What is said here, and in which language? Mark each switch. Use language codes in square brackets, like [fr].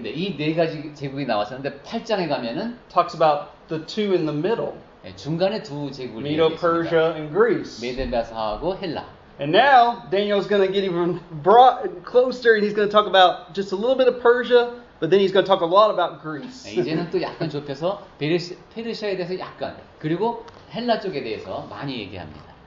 [ko] 네, 이 네 가지 제국이 나왔었는데 8장에 가면은 [en] talks about the two in the middle, [ko] 네, 중간에 두 제국을 [en] Medo Persia [ko] 얘기했습니다. [en] and Greece. [ko] 메데바사하고 헬라. [en] And now Daniel's going to get even closer, and he's going to talk about just a little bit of Persia, but then he's going to talk a lot about Greece. [ko] 네, 이제는 또 약간 좁혀서 페르시아에 대해서 약간 그리고 헬라 쪽에 대해서 많이 얘기합니다.